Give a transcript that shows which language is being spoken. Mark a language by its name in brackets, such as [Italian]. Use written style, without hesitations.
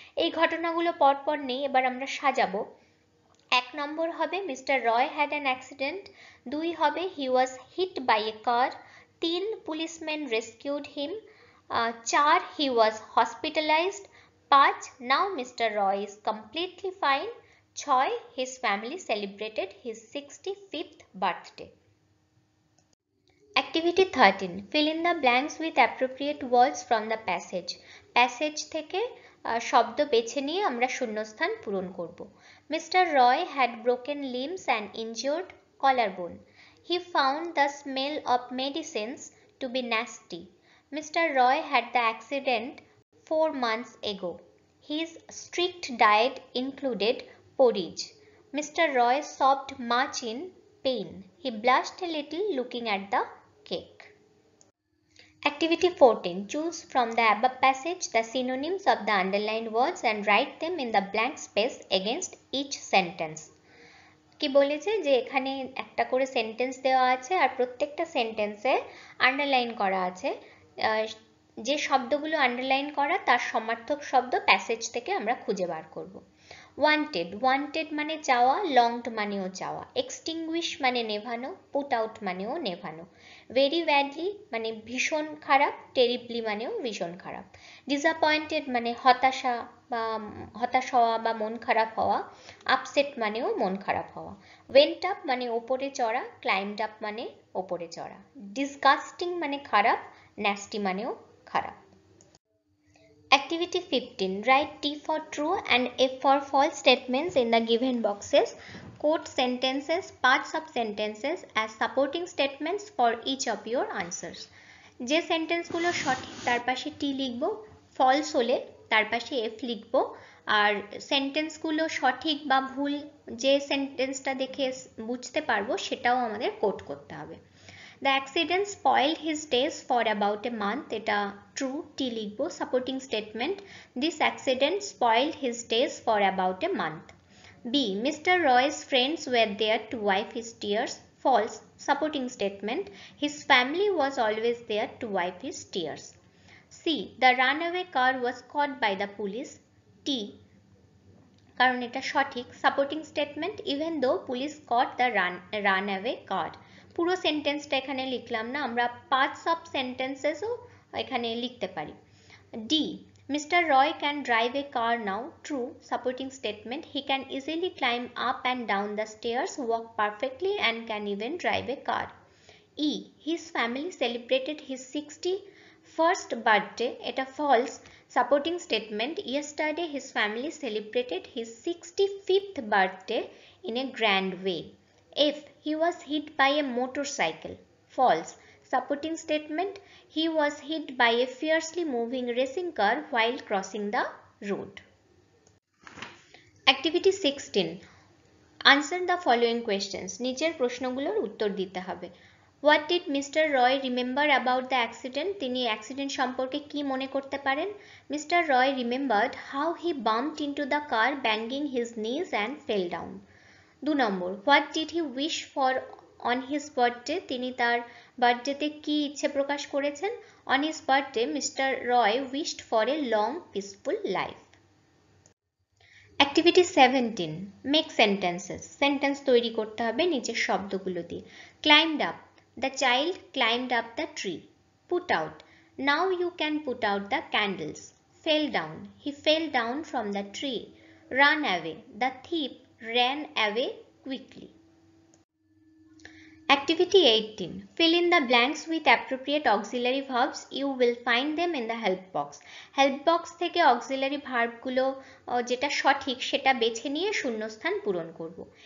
[Bangla] এই ঘটনাগুলো পরপর নেই, এবার আমরা সাজাবো। [English] 1 নম্বর হবে mister Roy had an accident, 2 হবে he was hit by a car, 3 policeman rescued him, 4 he was hospitalised, 5 now mister Roy is completely fine, 6 his family celebrated his 65th birthday. Activity 13. Fill in the blanks with appropriate words from the passage. [Bangla] Passage থেকে শব্দ বেছে নিয়ে আমরা শূন্যস্থান পূরণ করব। [English] Mr. Roy had broken limbs and injured collarbone. He found the smell of medicines to be nasty. Mr. Roy had the accident 4 months ago. His strict diet included porridge. Mr. Roy sobbed much in pain. He blushed a little looking at the cake. Activity 14. Choose from the above passage the synonyms of the underlined words and write them in the blank space against each sentence. [Bangla] কি বলেছে যে এখানে একটা করে sentence দেওয়া আছে আর প্রত্যেকটা সেন্টেন্সে আন্ডারলাইন করা আছে, যে শব্দগুলো আন্ডারলাইন করা তার সমার্থক শব্দ প্যাসেজ থেকে আমরা খুঁজে বার করব। ওয়ান্টেড, ওয়ান্টেড মানে চাওয়া, লংড মানেও চাওয়া, এক্সটিংগুইশ মানে নেভানো, পুট আউট মানেও নেভানো, ভেরি ব্যাডলি মানে ভীষণ খারাপ, টেরিবলি মানেও ভীষণ খারাপ, ডিসঅ্যাপয়েন্টেড মানে হতাশা বা হতাশ হওয়া বা মন খারাপ হওয়া, আপসেট মানেও মন খারাপ হওয়া, ওয়েন্ট আপ মানে ওপরে চড়া, ক্লাইম্বড আপ মানে ওপরে চড়া, ডিসগাস্টিং মানে খারাপ, ন্যাস্টি মানেও খারাপ। [English] Activity 15. Write T for true and F for false statements in the given boxes. Quote sentences, parts of sentences as supporting statements for each of your answers. [Bangla] যে সেন্টেন্সগুলো সঠিক তার পাশে টি লিখব, ফলস হলে তার পাশে এফ লিখব, আর সেন্টেন্সগুলো সঠিক বা ভুল যে সেন্টেন্সটা দেখে বুঝতে পারবো সেটাও আমাদের কোট করতে হবে। [English] The accident spoiled his days for about a month. [Bangla] এটা true, T লিখব, [English] supporting statement. This accident spoiled his days for about a month. B. Mr. Roy's friends were there to wipe his tears. False, supporting statement. His family was always there to wipe his tears. C. The runaway car was caught by the police. T. [Bangla] কারণ এটা সঠিক, [English] Supporting statement, even though police caught the runaway car. [Bangla] পুরো সেন্টেন্সটা এখানে লিখলাম না, আমরা parts of সেন্টেন্সেসও এখানে লিখতে পারি। [English] D. Mr. Roy can drive a car now. True, supporting statement. He can easily climb up and down the stairs, walk perfectly and can even drive a car. E. His family celebrated his 61st birthday. [Bangla] এটা [English] false, supporting statement. Yesterday his family celebrated his 65th birthday in a grand way. F. He was hit by a motorcycle. False, supporting statement. He was hit by a fiercely moving racing car while crossing the road. Activity 16. Answer the following questions. [Bangla] নিচের প্রশ্নগুলোর উত্তর দিতে হবে। [English] What did Mr. Roy remember about the accident? [Bangla] তিনি accident সম্পর্কে কি মনে করতে পারেন? [English] Mr. Roy remembered how he bumped into the car, banging his knees and fell down. 2 [Bangla] number, [English] What did he wish for on his birthday? [Bangla] তিনি তার বার্থডেতে কি ইচ্ছে প্রকাশ করেছেন? [English] On his birthday, Mr. Roy wished for a long, peaceful life. Activity 17. Make sentences. [Bangla] Sentence তৈরি করতে হবে নিচের শব্দগুলো দিয়ে। [English] Climbed up. The child climbed up the tree. Put out. Now you can put out the candles. Fell down. He fell down from the tree. Run away. The thief ran away quickly. Activity 18. Fill in the blanks with appropriate auxiliary verbs. You will find them in the help box. [Bangla] Help box থেকে auxiliary verb গুলো যেটা সঠিক সেটা বেছে নিয়ে শূন্যস্থান পূরণ করব।